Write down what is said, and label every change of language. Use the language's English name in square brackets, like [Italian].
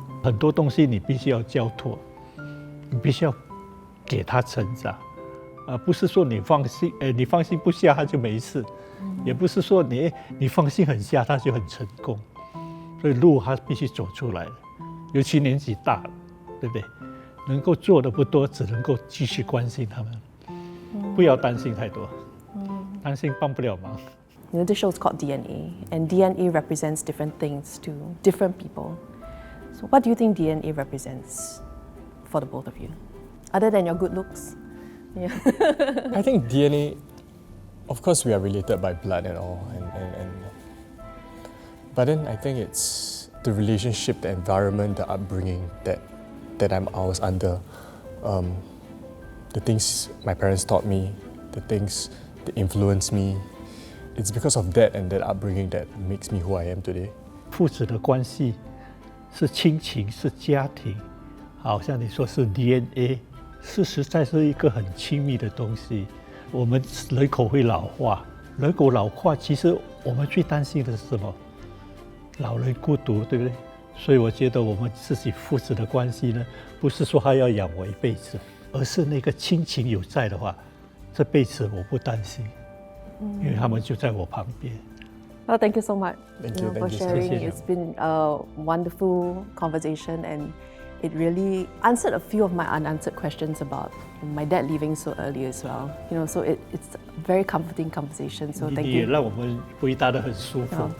[Chinese] 很多东西你必须要交托，你必须要给他成长，不是说你放心不下他就没事，也不是说你放心很下他就很成功。所以路他必须走出来了，尤其年纪大了，对不对？能够做的不多，只能够继续关心他们，不要担心太多，担心帮不了忙。 [English] You know, this show is called DNA, and DNA represents different things to different people. So, what do you think DNA represents for the both of you, other than your good looks? Yeah. I think DNA, of course, we are related by blood and all, but then I think it's the relationship, the environment, the upbringing that I was under, the things my parents taught me, the things that influenced me. It's because of that and that upbringing that makes me who I am today. [Chinese] 父子的关系是亲情，是家庭，好像你说是 DNA， 是实在是一个很亲密的东西。我们人口会老化，人口老化，其实我们最担心的是什么？老人孤独，对不对？所以我觉得我们自己父子的关系呢，不是说他要养我一辈子，而是那个亲情有在的话，这辈子我不担心。因为他们就在我旁边。 [English] Well, thank you so much Thank you for so sharing. much. It's been a wonderful conversation, and it really answered a few of my unanswered questions about my dad leaving so early as well. You know, so it's a very comforting conversation. So [Chinese] 你 [English] thank [Chinese] 也 [English] you. [Chinese] 让我们回答得很舒服。